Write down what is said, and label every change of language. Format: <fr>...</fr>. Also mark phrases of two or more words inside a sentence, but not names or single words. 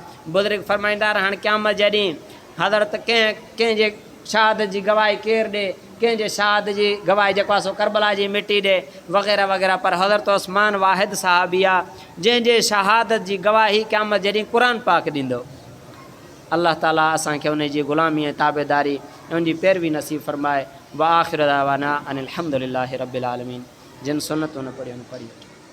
<sd>बुज़ुर्ग फरमाईंदा हाणे क़यामत जॾहिं हज़रत कंहिंजे शहादत जी गवाही केरु ॾे, कंहिंजे शहादत जी गवाही जेको आहे सो करबला जी मिटी ॾे वग़ैरह वग़ैरह, पर हज़रत उस्मान वाहिद साहबी आहे जंहिंजे शहादत जी गवाही क़यामत जॾहिं क़ुर पाक ॾींदो। अल्लाह ताला असांखे उन जी ग़ुलामी ऐं ताबेदारी ऐं उन जी पैरवी नसीब फ़रमाए।</sd> <ar>وآخر دعوانا أن الحمد لله رب العالمين.</ar> <sd>जिन सुन्नतूं न पढ़ियूं पढ़ी।</sd>